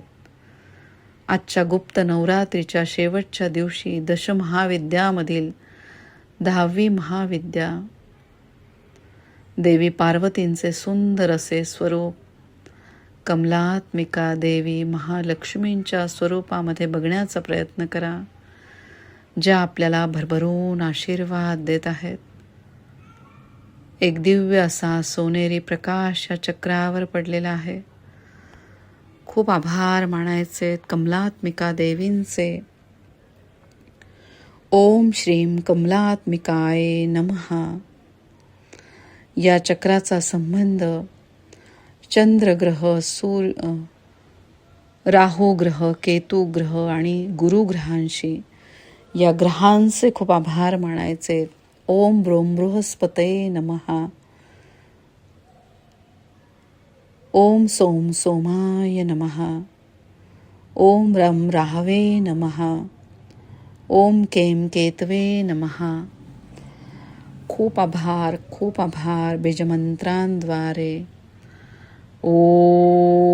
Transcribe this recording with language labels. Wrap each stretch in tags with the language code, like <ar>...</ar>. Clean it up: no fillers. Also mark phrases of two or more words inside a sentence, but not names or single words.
<mr>आजच्या गुप्त नवरात्रीच्या शेवटच्या दिवशी दशमहाविद्यामधील 10वी महाविद्या देवी पार्वतींचे सुंदर असे स्वरूप कमलात्मिका देवी महालक्ष्मींच्या स्वरूपामध्ये बघण्याचा प्रयत्न करा, ज्या आपल्याला भरभरून आशीर्वाद देत आहेत. एक दिव्य असा सोनेरी प्रकाश या चक्रावर पडलेला आहे. खूप आभार मानायचे कमलात्मिका देवींचे.</mr> <sa>ओम श्रीम कमलात्मिकाय नमः.</sa> <mr>या चक्राचा संबंध चंद्रग्रह, राहू ग्रह, केतू ग्रह आणि गुरु ग्रहांशी. या ग्रहांचे खूप आभार मानायचे.</mr> <sa>ओम ब्रोम बृहस्पतये नमः. ओम सोम सोमाय नमः. ओम रम राहवे नमः. ओम केम केतवे नमः.</sa> <mr>खूप आभार, खूप आभार बीजमंत्रांद्वारे. ओम</mr>